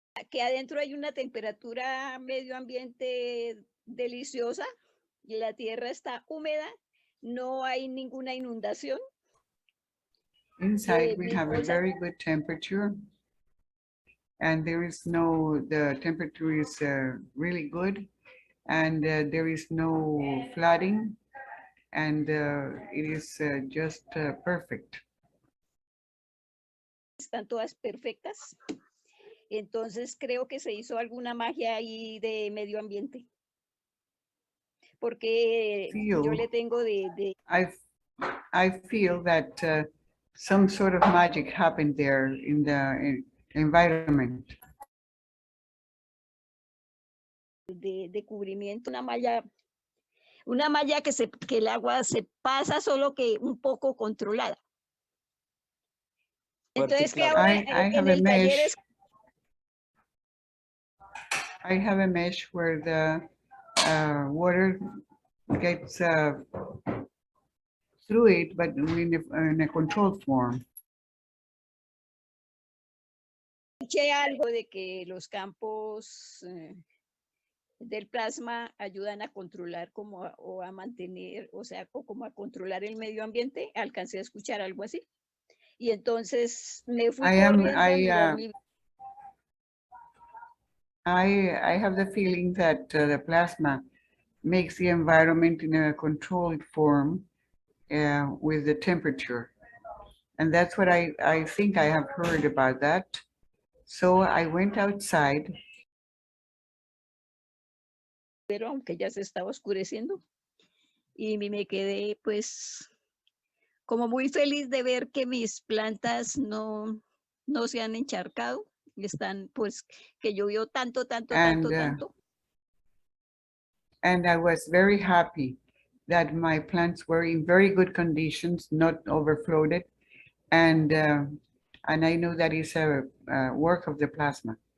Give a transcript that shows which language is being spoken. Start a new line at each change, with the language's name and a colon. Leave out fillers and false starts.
Spanish: Que adentro hay una temperatura medio ambiente deliciosa, y la tierra está húmeda, no hay ninguna inundación.
English: Inside we have a very good temperature, and the temperature is really good, and there is no flooding, and it is just perfect.
Spanish: Están todas perfectas. Entonces creo que se hizo alguna magia ahí de medio ambiente. Porque yo le tengo
English: I feel that some sort of magic happened there in the environment.
Spanish: De cubrimiento, una malla que el agua se pasa, solo que un poco controlada. Entonces que ahora en el taller es.
English: I have a mesh where the water gets through it, but in a controlled form.
Spanish: Escuché algo de que los campos del plasma ayudan a controlar o a mantener, o sea, como a controlar el medio ambiente. Alcancé a escuchar algo así. Y entonces me fui corriendo a mirar mi.
English: I have the feeling that the plasma makes the environment in a controlled form with the temperature. And that's what I think I have heard about that. So I went outside.
Spanish: Pero aunque ya se estaba oscureciendo. Y me quedé pues como muy feliz de ver que mis plantas no se han encharcado. Están pues que llovió tanto.
English: And I was very happy that my plants were in very good conditions, not overflowed. And I know that is a work of the plasma.